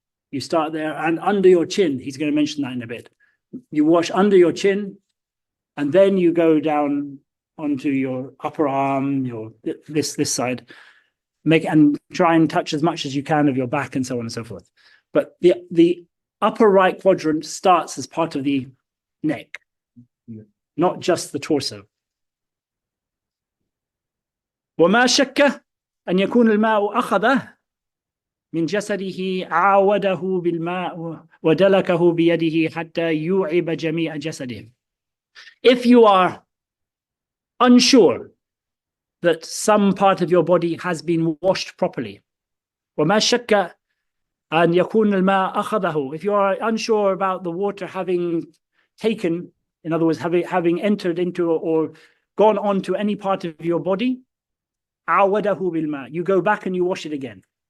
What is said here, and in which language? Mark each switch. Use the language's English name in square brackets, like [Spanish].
[English] You start there and under your chin. He's going to mention that in a bit. You wash under your chin, and then you go down onto your upper arm, your this side. And try and touch as much as you can of your back and so on and so forth. But the upper right quadrant starts as part of the neck, not just the torso. [Arabic] وما شك أن يكون الماء أخذه من جسده عاوده بالماء ودلكه بيده حتى يوعب جميع جسده. [English] If you are unsure that some part of your body has been washed properly, [Arabic] وما شك أن يكون الماء أخذه, [English] if you are unsure about the water having taken, in other words, having entered into or gone on to any part of your body, [Arabic] عاوده بالماء, [English] you go back and you wash it again.